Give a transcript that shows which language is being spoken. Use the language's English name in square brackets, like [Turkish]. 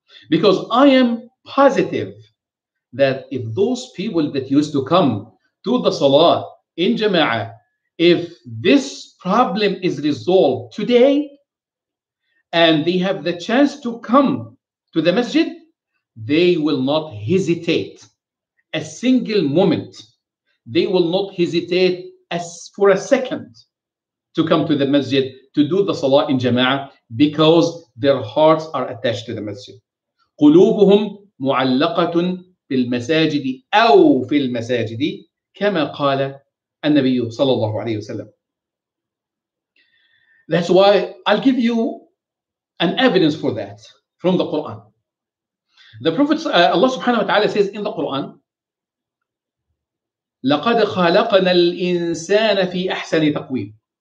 [English] Because I am positive that if those people that used to come to the salah in jama'ah, if this problem is resolved today and they have the chance to come to the masjid, they will not hesitate a single moment. They will not hesitate as for a second to come to the masjid to do the salah in jama'ah, because their hearts are attached to the masjid. [Arabic] قلوبهم معلقة في المساجد أو في المساجد كما قال النبي صلى الله عليه وسلم. [English] That's why I'll give you an evidence for that from the Quran. The Prophet, Allah subhanahu wa ta'ala says in the Quran, [Arabic] لَقَدْ خَلَقْنَا الْإِنسَانَ فِي أَحْسَنِ تَقْوِيمٍ.